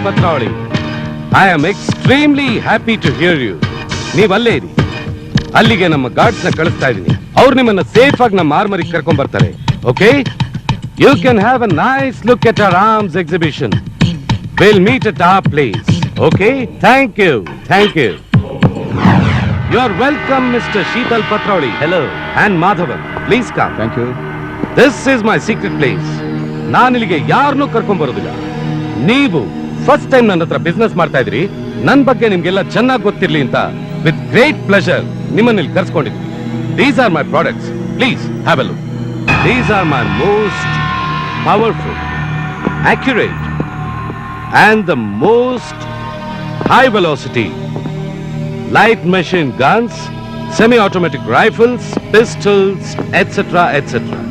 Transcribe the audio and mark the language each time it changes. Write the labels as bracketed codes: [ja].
[en] Patrauli, I am extremely happy to hear you. [kn] ನೀವು ಅಲ್ಲೇ ಇರಿ. ಅಲ್ಲಿಗೆ ನಮ್ಮ ಗಾರ್ಡ್ಸ್ ನ ಕಳಿಸ್ತಾ ಇದೀನಿ. ಅವರು ನಿಮ್ಮನ್ನ ಸೇಫ್ ಆಗಿ ನಮ್ಮ ಆರ್ಮರಿಗೆ ಕರ್ಕೊಂಡ್ ಬರ್ತಾರೆ. Okay? [en] You can have a nice look at our arms exhibition. We'll meet at our place. Okay? Thank you. Thank you. You are welcome, Mr. Sheetal Patrauli. Hello. And Madhavan. Please come. Thank you. This is my secret place. [kn] ನಾನು ಇಲ್ಲಿಗೆ ಯಾರನ್ನೂ ಕರ್ಕೊಂಡ್ ಬರೋದಿಲ್ಲ. ನೀವು first time ನನ್ನ ಹತ್ರ business ಮಾಡ್ತಾ ಇದ್ರಿ. ನನ್ನ ಬಗ್ಗೆ ನಿಮ್ಗೆಲ್ಲ ಚೆನ್ನಾಗಿ ಗೊತ್ತಿರ್ಲಿ ಅಂತ [en] with great pleasure [kn] ನಿಮ್ಮನ್ನ ಇಲ್ಲಿ ಕರ್ಸ್ಕೊಂಡಿದ್ವಿ. [en] These are my products. Please have a look. These are my most powerful, accurate, and the most high velocity light machine guns, semi-automatic rifles, pistols, etc., etc.